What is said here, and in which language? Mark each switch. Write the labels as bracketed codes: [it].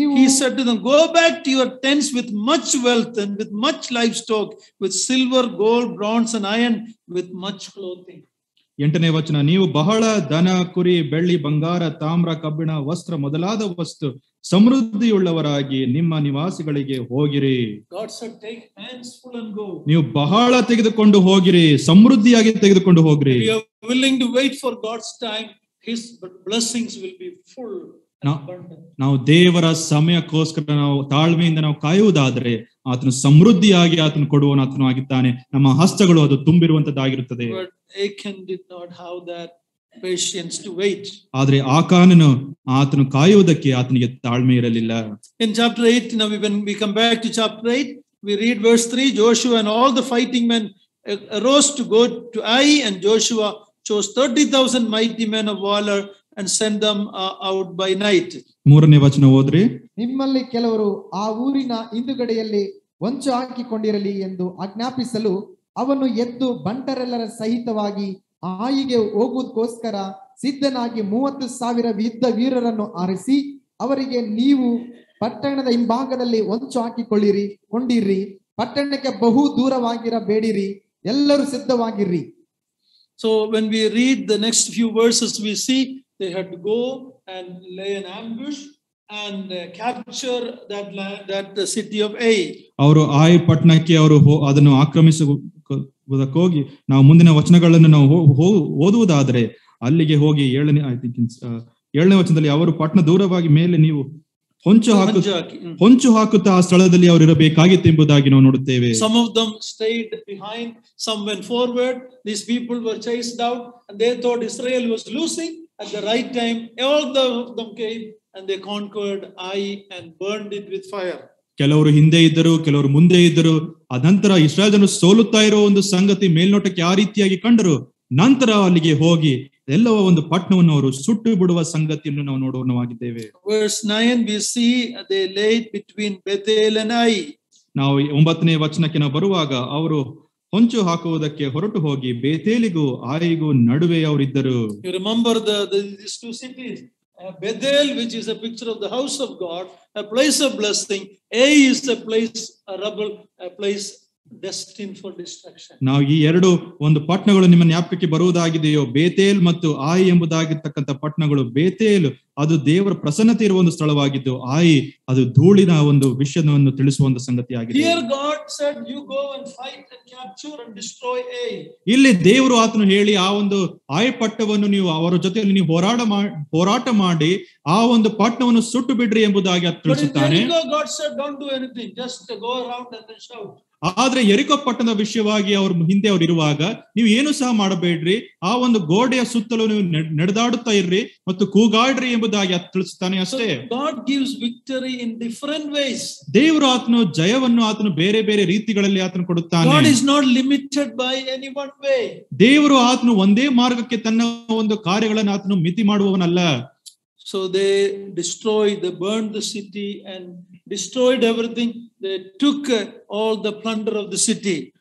[en] He said to them, go back to your tents with much wealth and with much livestock, with silver, gold, bronze and iron, with much clothing. [kn] 8ನೇ ವಚನ, ನೀವು ಬಹಳ ದನ, ಕುರಿ, ಬೆಳ್ಳಿ, ಬಂಗಾರ, ತಾಮ್ರ, ಕಬ್ಬಿಣ, ವಸ್ತ್ರ ಮೊದಲಾದ ವಸ್ತು ಸಮೃದ್ಧಿಯುಳ್ಳವರಾಗಿ ನಿಮ್ಮ ನಿವಾಸಿಗಳಿಗೆ ಹೋಗಿರಿ. [en] God said, take hands full and go. [kn] ನೀವು ಬಹಳ ತೆಗೆದುಕೊಂಡು ಹೋಗಿರಿ, ಸಮೃದ್ಧಿಯಾಗಿ ತೆಗೆದುಕೊಂಡು ಹೋಗ್ರಿ. [en] We are willing to wait for God's time. His blessings will be full and abundant. [kn] ನಾವು ದೇವರ ಸಮಯಕ್ಕೋಸ್ಕರ ನಾವು ತಾಳ್ಮೆಯಿಂದ ನಾವು ಕಾಯುವುದಾದ್ರೆ ಆತನು ಸಮೃದ್ಧಿಯಾಗಿ ಆತನು ಕೊಡುವನು ಆತನು ಆಗಿದ್ದಾನೆ. ನಮ್ಮ ಹಸ್ತಗಳು ಅದು ತುಂಬಿರುವಂತದ್ದಾಗಿರುತ್ತದೆ. [en] But Achan did not have that patience to wait. [kn] ಆದ್ರೆ ಆಕಾನನು ಆತನು ಕಾಯುವುದಕ್ಕೆ ಆತನಿಗೆ ತಾಳ್ಮೆ ಇರಲಿಲ್ಲ. [en] In chapter 8, now when we come back to chapter 8, we read verse 3, Joshua and all the fighting men arose to go to Ai, and Joshua chose 30,000 mighty men of valor and sent them out by night. [kn] 3ನೇ ವಚನ ಓದ್ರಿ. ನಿಮ್ಮಲ್ಲಿ ಕೆಲವರು ಆ ಊರಿನ ಹಿಂದುಗಡೆಯಲ್ಲಿ ಹೊಂಚು ಹಾಕಿಕೊಂಡಿರಲಿ ಎಂದು ಆಜ್ಞಾಪಿಸಲು ಅವನು ಎದ್ದು ಬಂಟರೆಲ್ಲರ ಸಹಿತವಾಗಿ ಆಯಿಗೆ ಹೋಗುವುದಕ್ಕೋಸ್ಕರ ಸಿದ್ಧನಾಗಿ 30,000 ಯುದ್ಧ ವೀರರನ್ನು ಆರಿಸಿ ಅವರಿಗೆ, ನೀವು ಪಟ್ಟಣದ ಹಿಂಭಾಗದಲ್ಲಿ ಹೊಂಚು ಕೊಂಡಿರಿ, ಪಟ್ಟಣಕ್ಕೆ ಬಹು ದೂರವಾಗಿರಬೇಡಿರಿ, ಎಲ್ಲರೂ ಸಿದ್ಧವಾಗಿರ್ರಿ. [en] So when we read the next few verses, we see they had to go and lay an ambush and capture that land, that the city of Ai. [kn] ಅವರು ಆಯ್ ಪಟ್ಟಣಕ್ಕೆ ಅವರು ಅದನ್ನು ಆಕ್ರಮಿಸುವುದಕ್ಕೆ ಹೋಗಿ ನಾವು ಮುಂದಿನ ವಚನಗಳನ್ನು ನಾವು ಓದುವುದಾದ್ರೆ ಅಲ್ಲಿಗೆ ಹೋಗಿ 7ನೇ ವಚನದಲ್ಲಿ ಅವರು ಪಟ್ಟಣ ದೂರವಾಗಿ ಮೇಲೆ ನೀವು ಹೊಂಚು ಹಾಕುತ್ತಾ ಆ ಸ್ಥಳದಲ್ಲಿ ಅವರು ಇರಬೇಕಾಗಿತ್ತು ಎಂಬುದಾಗಿ ನಾವು ನೋಡುತ್ತೇವೆ. [en] Some of them stayed behind, some went forward. These people were chased out and they thought Israel was losing. At the right time, all of them came and they conquered Ai and burned it with fire. [kn] ಕೆಲವರು ಹಿಂದೆ ಇದ್ದರು, ಕೆಲವರು ಮುಂದೆ ಇದ್ದರು. ಅನಂತರ ಇಸ್ರಾಯೇಲ್ ಜನರು ಸೋಲುತ್ತಾ ಇರೋ ಒಂದು ಸಂಗತಿ ಮೇಲ್ನೋಟಕ್ಕೆ ಆ ರೀತಿಯಾಗಿ ಕಂಡರು. ನಂತರ ಅಲ್ಲಿಗೆ ಹೋಗಿ ಎಲ್ಲವ ಒಂದು ಪಟ್ಟಣವನ್ನು ಅವರು ಸುಟ್ಟು ಬಿಡುವ ಸಂಗತಿಯನ್ನು ನಾವು ನೋಡುವವಾಗಿದ್ದೇವೆ. [en] Verse 9 we see they laid between Bethel and Ai. [kn] ನಾವು 9ನೇ ವಚನಕ್ಕೆ ನಾವು ಬರುವಾಗ ಅವರು ಹೊಂಚು ಹಾಕುವುದಕ್ಕೆ ಹೊರಟು ಹೋಗಿ ಬೇತೇಲಿಗೂ ಆಯಿಗೂ ನಡುವೆ ಅವರಿದ್ದರು. [en] You remember these two cities, Bethel, which is a picture of the house of God, a place of blessing. Ai is a place, a rubble, a place destined for destruction. [kn] ನಾವು ಈ ಎರಡು ಒಂದು ಪಟ್ಟಣಗಳು ನಿಮ್ಮ ಜ್ಞಾಪಕಕ್ಕೆ ಬರುವುದಾಗಿದೆಯೋ, ಬೇತೇಲ್ ಮತ್ತು ಆಯಿ ಎಂಬುದಾಗಿರ್ತಕ್ಕಂಥ ಪಟ್ಟಣಗಳು. ಬೇತೇಲ್ ಅದು ದೇವರ ಪ್ರಸನ್ನತೆ ಇರುವ ಒಂದು ಸ್ಥಳವಾಗಿದ್ದು, ಆಯಿ ಅದು ಧೂಳಿನ ಒಂದು ವಿಷಯವನ್ನು ತಿಳಿಸುವ ಒಂದು ಸಂಗತಿಯಾಗಿದೆ. [en] Here God said, you go and fight and capture and destroy Ai. [kn] ಇಲ್ಲಿ ದೇವರು ಆತನು ಹೇಳಿ ಆ ಒಂದು ಆಯಿ ಪಟ್ಟಣವನ್ನು ನೀವು ಅವರ ಜೊತೆಯಲ್ಲಿ ನೀವು ಹೋರಾಟ ಮಾಡಿ ಆ ಒಂದು ಪಟ್ಟಣವನ್ನು ಸುಟ್ಟು ಬಿಡ್ರಿ ಎಂಬುದಾಗಿ ತಿಳಿಸುತ್ತಾನೆ. [en] God said, don't do anything, just go around and then shout. [kn] ಆದ್ರೆ ಯೆರಿಕೋ ಪಟ್ಟಣದ ವಿಷಯವಾಗಿ ಅವ್ರ ಹಿಂದೆ ಅವ್ರು ಇರುವಾಗ ನೀವು ಏನು ಸಹ ಮಾಡಬೇಡ್ರಿ, ಆ ಒಂದು ಗೋಡೆಯ ಸುತ್ತಲೂ ನೀವು ನಡೆದಾಡುತ್ತಾ ಇರ್ರಿ ಮತ್ತು ಕೂಗಾಡ್ರಿ ಎಂಬುದಾಗಿ ತಿಳಿಸುತ್ತಾನೆ ಅಷ್ಟೇ. [en] God gives victory in different ways. [kn] ದೇವರು ಆತನು ಜಯವನ್ನು ಆತನು ಬೇರೆ ಬೇರೆ ರೀತಿಗಳಲ್ಲಿ ಆತನು ಕೊಡುತ್ತಾನೆ. [en] God is not limited by any one way. [kn] ದೇವರು ಆತನು ಒಂದೇ ಮಾರ್ಗಕ್ಕೆ ತನ್ನ ಒಂದು ಕಾರ್ಯಗಳನ್ನು ಆತನು ಮಿತಿ ಮಾಡುವವನಲ್ಲ. [en] So they destroyed, they burned the city and destroyed everything. They took all the plunder of the city.